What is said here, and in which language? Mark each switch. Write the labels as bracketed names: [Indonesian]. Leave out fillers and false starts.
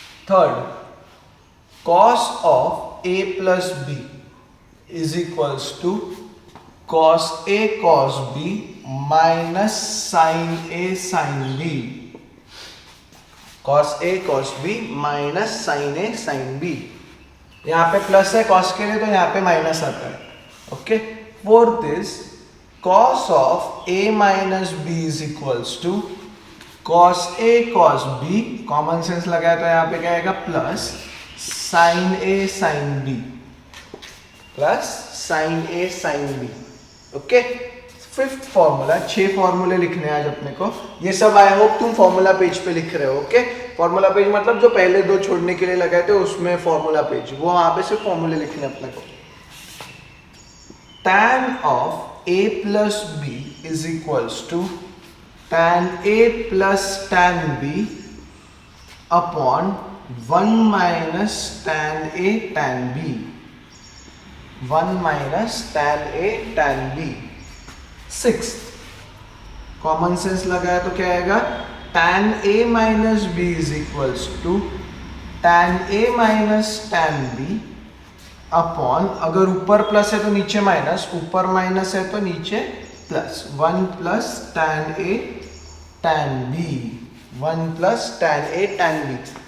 [English] Third, cos of A plus B is equals to cos A cos B minus sin A sin B। cos A cos B minus sin A sin B। [Hindi] यहाँ पे plus है cos के लिए, तो यहाँ पे minus आता है। [English] okay, fourth is cos of A minus B is equals to cos A cos B, common sense [Hindi] लगाया तो यहाँ पे क्या आएगा, [English] Plus sin A sin B, plus sin A sin B। Okay, fifth formula, [Hindi] 6 फॉर्मूले लिखने हैं आज अपने को। ये सब [English] I hope [Hindi] तुम फॉर्मूला पेज पे लिख रहे हो। ओके, फॉर्मूला पेज मतलब जो पहले 2 छोड़ने के लिए लगाए थे उसमें फॉर्मूला पेज, वो वहां पे सिर्फ फॉर्मूले लिखने अपने को। [English] tan of a plus B is equals to tan a plus tan b upon 1 minus tan A tan B, 1 minus tan A tan B। 6 common sense [Hindi] लगाया तो क्या आएगा, [English] tan A minus B is equals to tan A minus tan B upon, [Hindi] अगर ऊपर plus है तो नीचे minus, ऊपर माइनस है तो नीचे plus, [English] 1 plus tan A tan B, 1 plus tan A tan B।